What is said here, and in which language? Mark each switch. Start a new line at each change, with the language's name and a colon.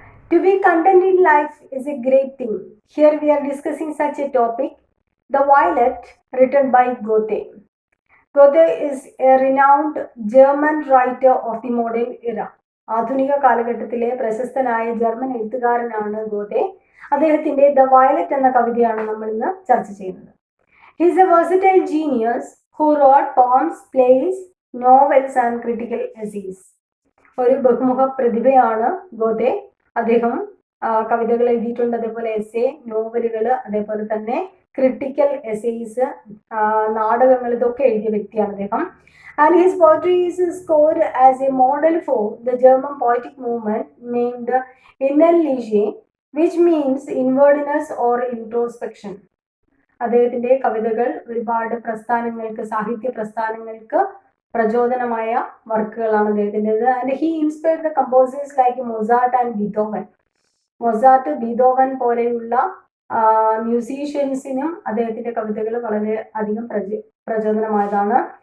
English: To be content in life is a great thing. Here we are discussing such a topic, The Violet, written by Goethe. Goethe is a renowned German writer of the modern era.
Malayalam: ആധുനിക കാലഘട്ടത്തിലെ പ്രശസ്തനായ German എഴുത്തുകാരനാണ് ഗോതെ. അദ്ദേഹത്തിന്റെ the violet എന്ന കവിതയാണ് നമ്മൾ ഇന്ന് ചർച്ച ചെയ്യുന്നത്.
English: He's a versatile genius who wrote poems, plays, novels and critical essays.
Malayalam: ഒരു ബഹുമുഖ പ്രതിഭയാണ് ഗോതെ. അദ്ദേഹം കവിതകൾ എഴുതിയിട്ടുണ്ട്, അതേപോലെ എസ്സേ, നോവലുകൾ, അതേപോലെ തന്നെ ക്രിട്ടിക്കൽ എസ്സേസ്, നാടകങ്ങൾ, ഇതൊക്കെ എഴുതിയ വ്യക്തിയാണ് അദ്ദേഹം.
English: And his poetry is scored as a model for the German poetic movement named Innerliche, which means inwardness or introspection.
Malayalam: അദ്ദേഹത്തിന്റെ കവിതകൾ ഒരുപാട് പ്രസ്ഥാനങ്ങൾക്ക്, സാഹിത്യ പ്രസ്ഥാനങ്ങൾക്ക് പ്രചോദനമായ വർക്കുകളാണ് അദ്ദേഹത്തിൻ്റെത്.
English: And he inspired the composers like Mozart and Beethoven.
Malayalam: Mozart, Beethoven പോലെയുള്ള മ്യൂസീഷ്യൻസിനും അദ്ദേഹത്തിന്റെ കവിതകൾ വളരെ അധികം പ്രചോദനമായതാണ്.